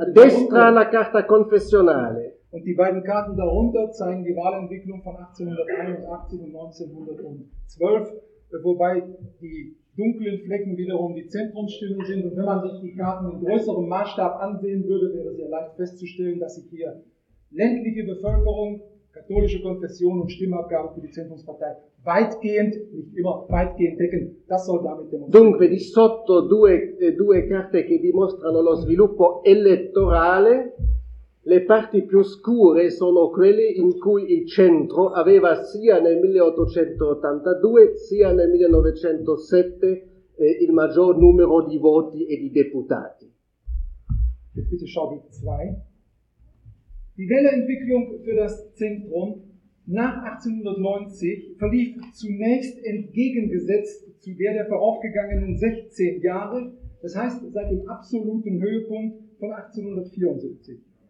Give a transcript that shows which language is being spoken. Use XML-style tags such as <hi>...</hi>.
<it>a destra la carta confessionale.</it> <de>Und die beiden Karten darunter zeigen die Wahlentwicklung von 1881 und 1912, wobei die dunklen Flecken wiederum die Zentrumsstimmen sind. Und wenn man sich die Karten in größerem Maßstab ansehen würde, wäre es ja leicht festzustellen, dass sich hier ländliche Bevölkerung, katholische Konfession und Stimmabgabe für die Zentrumspartei weitgehend, nicht immer weitgehend decken. Das soll damit demonstrieren.</de> <it>Dunque, di sotto due carte che dimostrano lo sviluppo elettorale. Le parti più scure sono quelle in cui il centro aveva sia nel 1882 sia nel 1907 il maggior numero di voti e di deputati.</it> <de>Bitte schau bitte 2. Die Wählerentwicklung für das Zentrum nach 1890 verlief zunächst entgegengesetzt zu der der voraufgegangenen 16 Jahre, das heißt seit dem absoluten Höhepunkt von 1874.</de>